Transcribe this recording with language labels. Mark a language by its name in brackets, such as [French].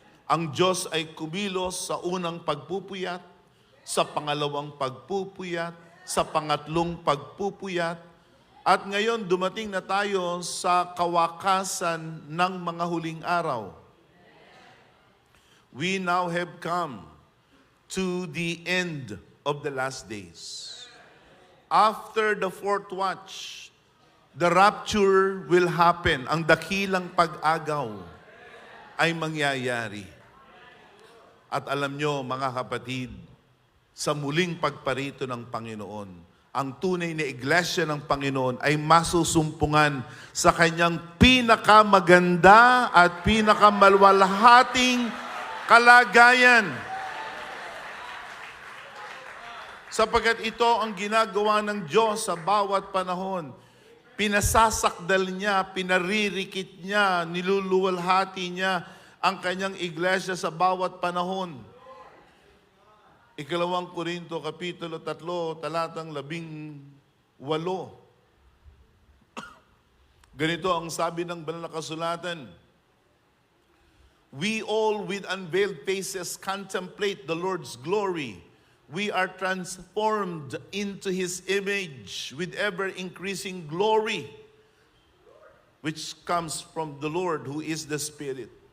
[Filipino] Ang Diyos ay kumilos sa unang pagpupuyat, sa pangalawang pagpupuyat, sa pangatlong pagpupuyat, at ngayon dumating na tayo sa kawakasan ng mga huling araw. [English] We now have come to the end of the last days. After the fourth watch, the rapture will happen. [Filipino] Ang dakilang pag-agaw ay mangyayari. At alam nyo, mga kapatid, sa muling pagparito ng Panginoon, ang tunay na iglesia ng Panginoon ay masusumpungan sa Kanyang pinakamaganda at pinakamaluwalhating kalagayan. Sapagkat ito ang ginagawa ng Diyos sa bawat panahon. Pinasasakdal niya, pinaririkit niya, niluluwalhati niya ang Kanyang iglesia sa bawat panahon. Ikalawang Korinto, Kapitulo 3, talatang 18. Ganito ang sabi ng banal na kasulatan. [English] We all with unveiled faces contemplate the Lord's glory. We are transformed into His image with ever-increasing glory, which comes from the Lord who is the Spirit.